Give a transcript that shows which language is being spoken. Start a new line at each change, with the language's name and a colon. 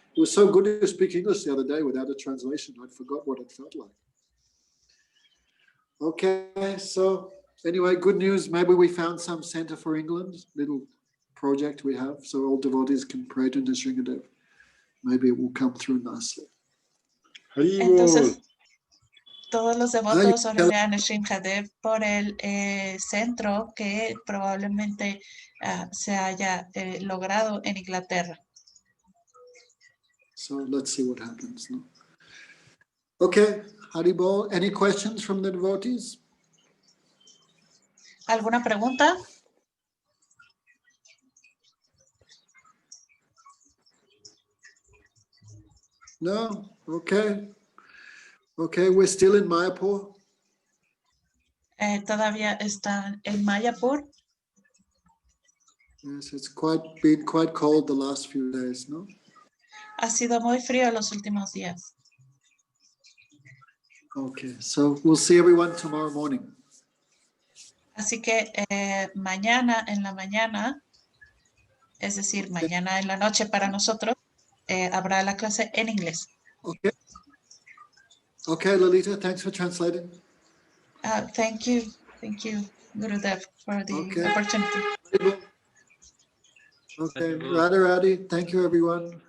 English: It was so good to speak English the other day without a translation. I forgot what it felt like. Okay, so anyway, good news. Maybe we found some center for England, little project we have, so all devotees can pray to Nrsingadev. Maybe it will come through nicely.
Spanish: Entonces, todos los Ay, devotos orarían a Srimhadev por el centro que probablemente se haya logrado en Inglaterra.
English: So let's see what happens. No? Okay, Haribol, any questions from the devotees?
Spanish: ¿Alguna pregunta?
English: No? Okay. Okay, we're still in Mayapur.
Spanish: Todavía están en Mayapur.
English: Yes, it's been quite cold the last few days, no?
Spanish: Ha sido muy frío los últimos días.
English: Okay, so we'll see everyone tomorrow morning.
Spanish: Así que mañana en la mañana, es decir, mañana en la noche para nosotros, habrá la clase en inglés.
English: Okay. Okay, Lolita, thanks for translating. Thank you, Gurudev, for the Okay. opportunity. Okay, Radharani, thank you everyone.